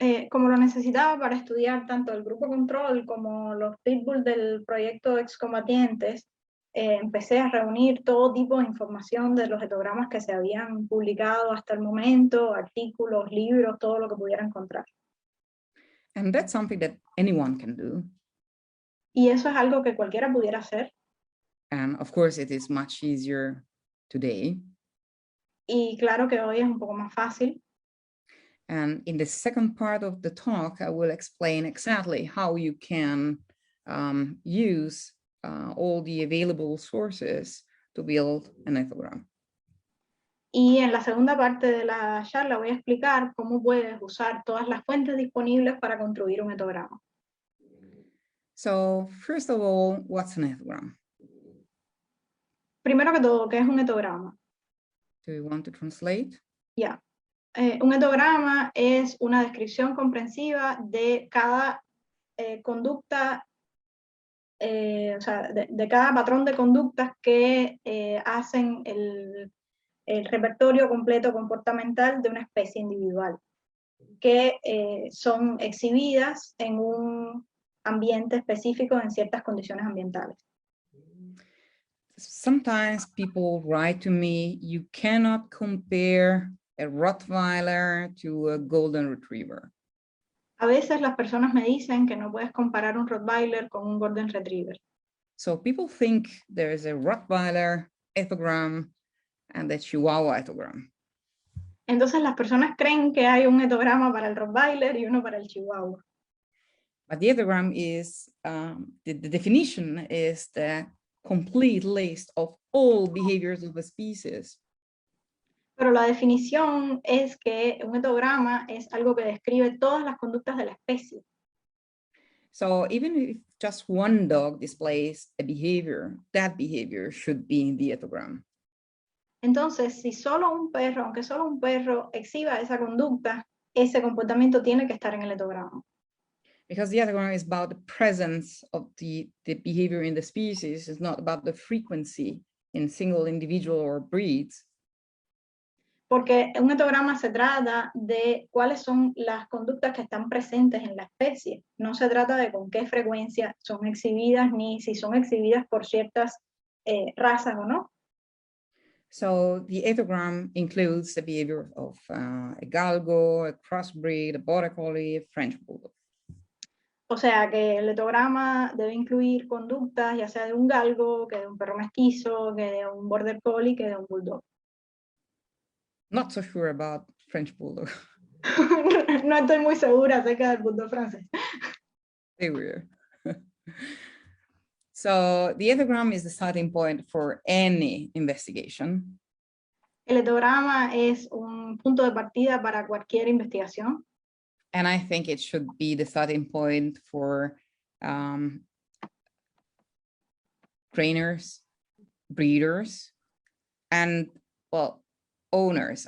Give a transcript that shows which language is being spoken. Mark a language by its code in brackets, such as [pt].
[es] Como lo necesitaba para estudiar tanto el grupo control como los pitbull del proyecto excombatientes, empecé a reunir todo tipo de información de los etogramas que se habían publicado hasta el momento, artículos, libros, todo lo que pudiera encontrar. [en] And that's something that anyone can do. [es] Y eso es algo que cualquiera pudiera hacer. [en] And of course it is much easier today. [es] Y claro que hoy es un poco más fácil. [en] And in the second part of the talk, I will explain exactly how you can use all the available sources to build an ethogram. [es] Y en la segunda parte de la charla voy a explicar cómo puedes usar todas las fuentes disponibles para construir un etograma. [en] So first of all, what's an ethogram? [es] Primero que todo, ¿qué es un etograma? [en] Do you want to translate? Yeah. [es] Un etograma es una descripción comprensiva de cada conducta, o sea, de cada patrón de conductas que hacen el repertorio completo comportamental de una especie individual, que son exhibidas en un ambiente específico en ciertas condiciones ambientales. [en] Sometimes people write to me, you cannot compare a Rottweiler to a golden retriever. [es] A veces las personas me dicen que no puedes comparar un Rottweiler con un golden retriever. [en] So people think there is a Rottweiler ethogram and a Chihuahua ethogram. [es] Entonces las personas creen que hay un etograma para el Rottweiler y uno para el Chihuahua. [en] But the ethogram is, the definition is the complete list of all behaviors of a species. [es] Pero la definición es que un etograma es algo que describe todas las conductas de la especie. [en] So even if just one dog displays a behavior, that behavior should be in the etogram. [es] Entonces, si solo un perro, aunque solo un perro exhiba esa conducta, ese comportamiento tiene que estar en el etograma. [en] Because the etogram is about the presence of the behavior in the species, it's not about the frequency in single individual or breeds. [es] Porque un etograma se trata de cuáles son las conductas que están presentes en la especie. No se trata de con qué frecuencia son exhibidas, ni si son exhibidas por ciertas razas o no. [en] So the etogram includes the behavior of a galgo, a crossbreed, a border collie, a French bulldog. [es] O sea que el etograma debe incluir conductas, ya sea de un galgo, que de un perro mestizo, que de un border collie, que de un bulldog. [en] Not so sure about French bulldog. [es] No estoy muy segura acerca del bulldog francés. [en] Very weird. So the etogram is the starting point for any investigation. [es] El etograma es un punto de partida para cualquier investigación. [en] And I think it should be the starting point for trainers, breeders, and, well, owners.